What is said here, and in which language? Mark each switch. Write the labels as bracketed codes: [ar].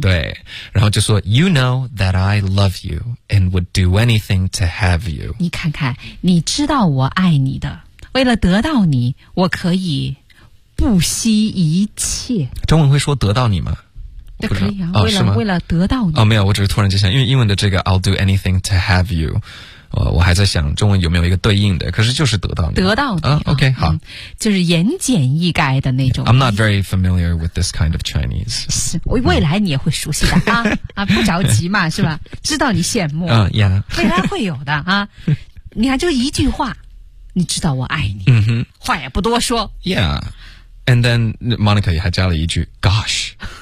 [zh] 对，然后就说 [en] ，You know that I love you and would do anything to have you。 [zh] 你看看，你知道我爱你的，为了得到你，我可以不惜一切。中文会说得到你吗？那可以啊，为了得到你哦，没有，我只是突然就想，因为英文的这个 [en] I'll do anything to have you， [zh] 我还在想中文有没有一个对应的，可是就是得到你，得到你、 OK、嗯、好，就是言简意赅的那种。 [en] I'm not very familiar with this kind of Chinese。 [zh] 是，未来你也会熟悉的、嗯、不着急嘛，是吧？知道你羡慕、 [en] yeah. [zh] 未来会有的啊。你看就一句话，你知道我爱你、 [en] mm-hmm. [zh] 话也不多说。 [en] Yeah. And then Monica [zh] 也还加了一句 [en] Gosh。